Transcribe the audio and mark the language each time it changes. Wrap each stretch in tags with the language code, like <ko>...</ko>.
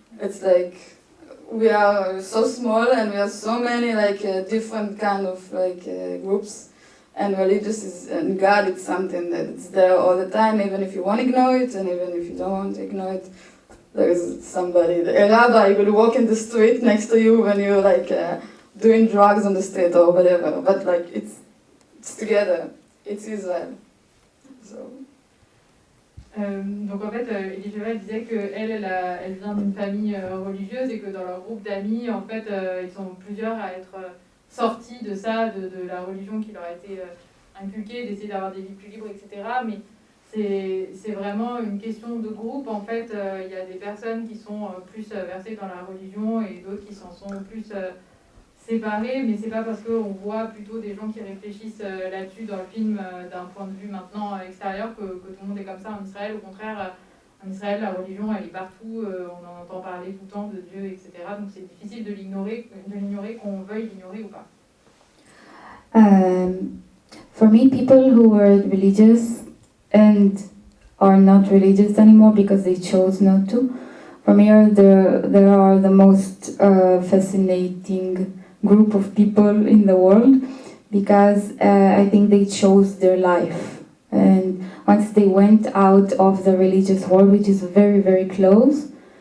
<en>It's like we are so small, and we have so many different kind of groups, and religious is, and God, it's something that it's there all the time, even if you want to ignore it, and even if you don't want to ignore it. There is somebody, a rabbi will walk in the street next to you when you're doing drugs on the street or whatever, but it's together, it's Israel.</en> <fr>Donc en fait, Elisheva Weil disait qu'elle vient d'une famille religieuse et que dans leur groupe d'amis, en fait, ils sont plusieurs à être sortis de ça, de la religion qui leur a été inculquée, d'essayer d'avoir des vies plus libres, etc. Mais c'est vraiment une question de groupe. En fait, il y a des personnes qui sont plus versées dans la religion et d'autres qui s'en sont plus séparés, mais c'est pas parce qu'on voit plutôt des gens qui réfléchissent là-dessus dans le film d'un point de vue maintenant extérieur que tout le monde est comme ça en Israël. Au contraire, en Israël, la religion, elle est partout, on en entend parler tout le temps de Dieu, etc. Donc c'est difficile de l'ignorer, qu'on veuille l'ignorer ou pas.</fr> <en>For me, people who were religious and are not religious anymore because they chose not to, for me, they are the most fascinating group of people in the world, because I think they chose their life, and once they went out of the religious world, which is very, very close,</en>